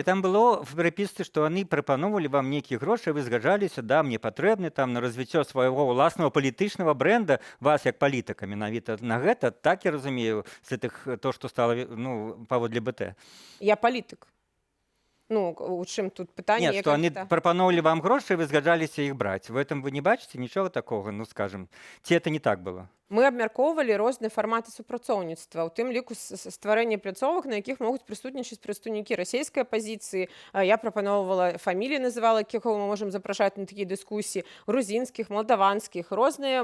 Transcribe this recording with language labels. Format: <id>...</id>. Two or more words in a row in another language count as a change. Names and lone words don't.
<be>Але там было в перапісцы, што яны прапаноўвалі вам нейкія грошы, вы згаджаліся, да, мне патрэбны там на развіццё свайго ўласнага палітычнага брэнда, вас як палітыка менавіта на гэта, так я разумею, з гэтых то, што стала ну, паводле БТ. Я палітык. Ну, у чым тут пытанне? Нет, што яны прапаноўвалі вам грошы, вы згаджаліся іх браць.</be> <ru>В этом вы</ru> <be>не бачыце нічога такога, ну скажем, ці это не так было? Мы абмяркоўвалі розныя фарматы супрацоўніцтва, у тым ліку стварэння пляцовак, на якіх могуць прысутнічаць прадстаўнікі расійскай апазіцыі. Я прапаноўвала фаміліі, называла, якіх мы можам запрашаць на такія дыскусіі, грузінскіх, малдаванскіх, розныя.</be>